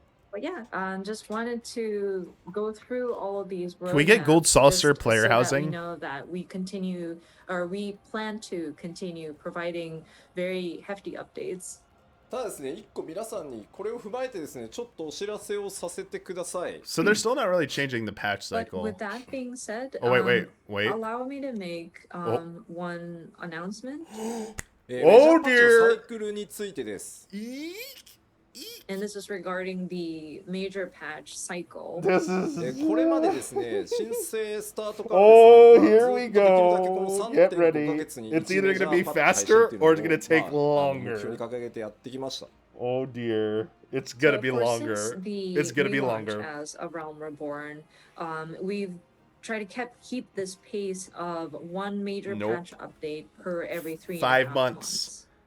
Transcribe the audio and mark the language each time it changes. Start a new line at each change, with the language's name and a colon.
English: But yeah, just wanted to go through all of these. Can we get Gold Saucer player housing? We know that we continue, or we plan to continue providing very hefty updates.
Japanese: ただですね、一個皆さんにこれを踏まえてですね、ちょっとお知らせをさせてください。
English: So they're still not really changing the patch cycle. But with that being said, oh wait. Allow me to make one announcement. Oh dear.
Japanese: サイクルについてです。
English: And this is regarding the major patch cycle.
Japanese: これまでですね、申請スタートから
English: Oh, here we go. Get ready. It's either going to be faster or it's going to take longer. Oh dear. It's going to be longer. It's going to be longer. As a Realm Reborn, we've tried to keep this pace of one major patch update per every 3.5 months.